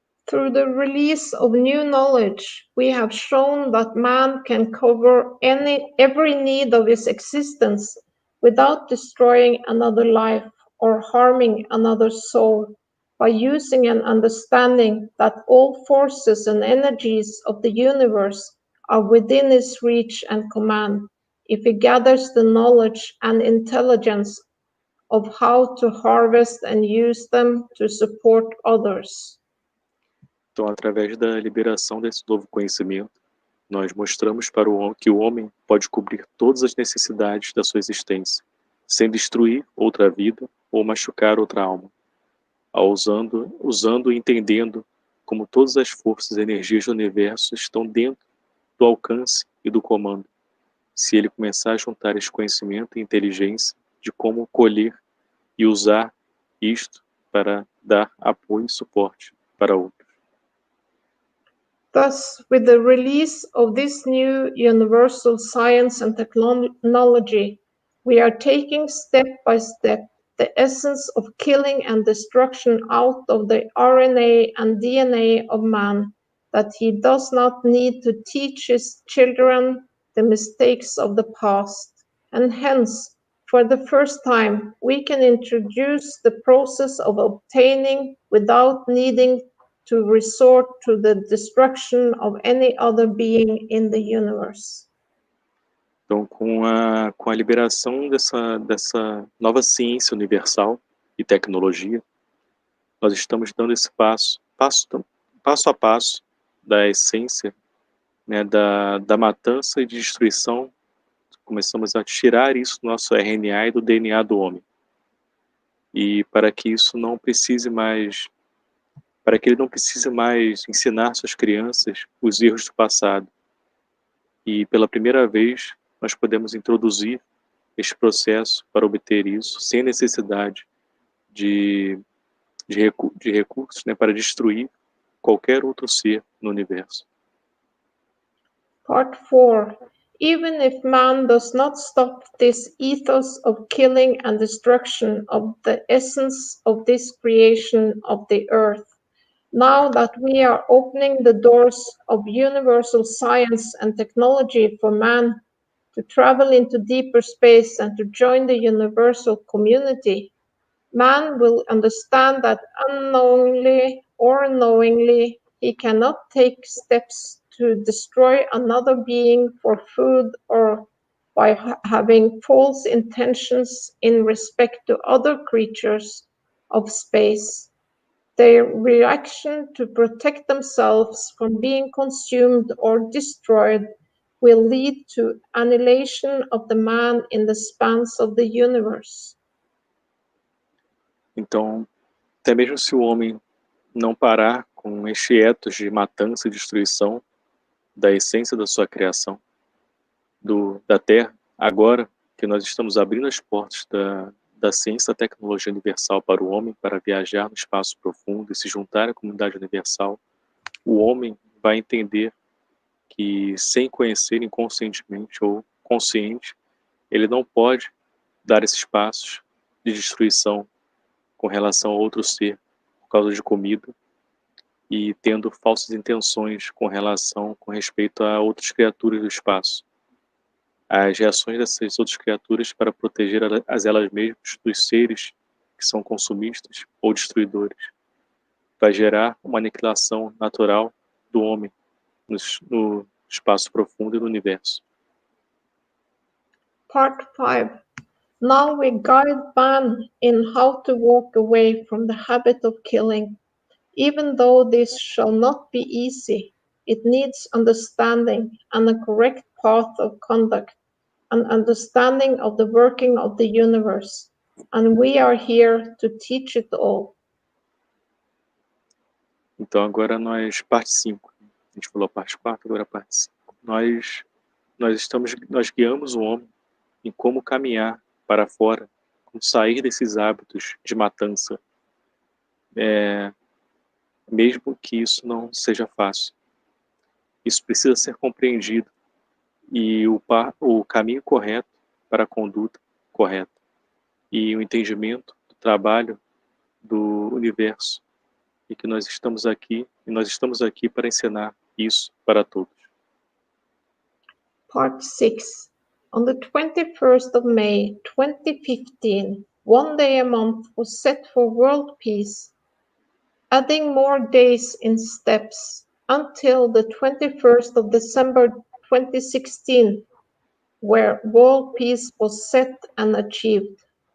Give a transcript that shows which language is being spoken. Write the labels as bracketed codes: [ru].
[en] Through the release of new knowledge, we have shown that man can cover every need of his existence without destroying another life or harming another soul, by using an understanding that all forces and energies of the universe are within his reach and command, if he gathers the knowledge and intelligence of how to harvest and use them to support others. [pt] Então, através da liberação desse novo conhecimento, nós mostramos para o homem que o homem pode cobrir todas as necessidades da sua existência, sem destruir outra vida ou machucar outra alma, usando e entendendo como todas as forças e energias do universo estão dentro do alcance e do comando, se ele começar a juntar esse conhecimento e inteligência de como colher e usar isto para dar apoio e suporte para outros. [en] Thus, with the release of this new universal science and technology, we are taking step by step the essence of killing and destruction out of the RNA and DNA of man, that he does not need to teach his children the mistakes of the past. And hence, for the first time, we can introduce the process of obtaining without needing to resort to the destruction of any other being in the universe. [pt] Então, com a liberação dessa nova ciência universal e tecnologia, nós estamos dando esse passo a passo da essência, né, da matança e de destruição. Começamos a tirar isso do nosso RNA e do DNA do homem. E para que isso não precise mais, para que ele não precise mais ensinar suas crianças os erros do passado. E pela primeira vez, nós podemos introduzir este processo para obter isso sem necessidade de recursos, né, para destruir qualquer outro ser no universo. [en] Part 4. Even if man does not stop this ethos of killing and destruction of the essence of this creation of the earth, now that we are opening the doors of universal science and technology for man to travel into deeper space and to join the universal community, man will understand that unknowingly or knowingly he cannot take steps to destroy another being for food or by having false intentions in respect to other creatures of space. Their reaction to protect themselves from being consumed or destroyed will lead to annihilation of the man in the spans of the universe. [pt] Então, até mesmo se o homem não parar com este ethos de matança e destruição da essência da sua criação, da Terra, agora que nós estamos abrindo as portas da ciência e da tecnologia universal para o homem, para viajar no espaço profundo e se juntar à comunidade universal, o homem vai entender que, sem conhecer inconscientemente ou consciente, ele não pode dar esses passos de destruição com relação a outro ser por causa de comida e tendo falsas intenções com respeito a outras criaturas do espaço. As reações dessas outras criaturas para proteger elas mesmas dos seres que são consumistas ou destruidores, vai gerar uma aniquilação natural do homem no espaço profundo e no universo. [en] Part 5. Now we guide man in how to walk away from the habit of killing. Even though this shall not be easy, it needs understanding and a correct path of conduct, an understanding of the working of the universe, and we are here to teach it all. [pt] Então agora parte 5. A gente falou a parte 4, agora a parte 5. Nós guiamos o homem em como caminhar para fora, como sair desses hábitos de matança, mesmo que isso não seja fácil. Isso precisa ser compreendido e o caminho correto para a conduta correta e o entendimento do trabalho do universo e que nós estamos aqui para ensinar isso para todos. [en] Part 6. On the 21st of May 2015, one day a month was set for world peace, adding more days in steps until the 21st of December 2016, where world peace was set and achieved.